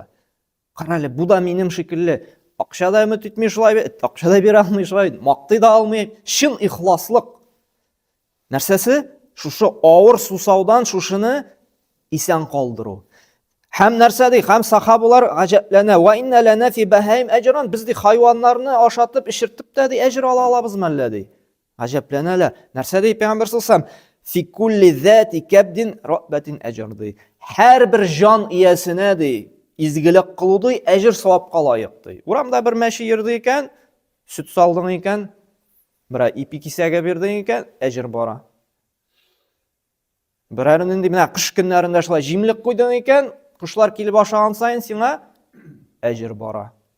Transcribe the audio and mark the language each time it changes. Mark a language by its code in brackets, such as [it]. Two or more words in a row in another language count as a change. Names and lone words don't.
[tt] Карале, бу да минем шикелле. Акча да өмет итми шулай бит, акча да бирә алмый шулай, мактый да алмый. Чын ихласлык. Нәрсәсе? Шушы авыр сусаудан шушыны исән калдыру. Һәм нәрсә ди? Һәм сахабалар гаҗәпләнә. [ar] "وإن لنا في البهائم أجرا." [tt] Без ди хайваннарны ашатып, ишертеп тә ди әҗр ала алабыз мәллә ди. Гаҗәпләнәләр. Нәрсә ди Пәйгамбер [ar] صلى الله عليه وسلم? "في كل ذات كبد رطبة أجر." ди. [tt] Һәр бер җан иясенә ди изгелек кылу ди, әҗр савапка лаек ди. Урамда бер мәче йөрде икән, сөт салдың икән, бер ипи кисәгә бирдең икән, әҗр бара. Берәр нинди менә кыш көннәрендә шулай җимлек куйдың икән, кышлар килеп ашаган сайын сиңа әҗр бара.